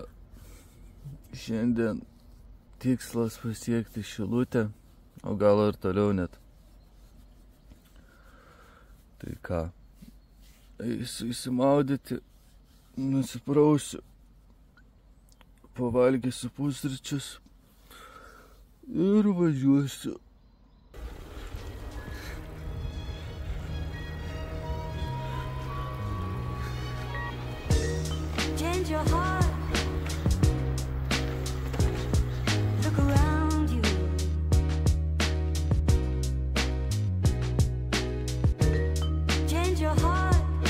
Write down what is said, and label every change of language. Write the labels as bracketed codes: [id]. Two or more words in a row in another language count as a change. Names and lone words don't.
[lt] Šiandien tikslas pasiekti Šilutę, o gal ir toliau net. Tai ką, eisiu įsimaudyti, nusiprausiu, pavalgysiu pusryčius ir važiuosiu. [en] Change your heart. Look around you. Change your heart.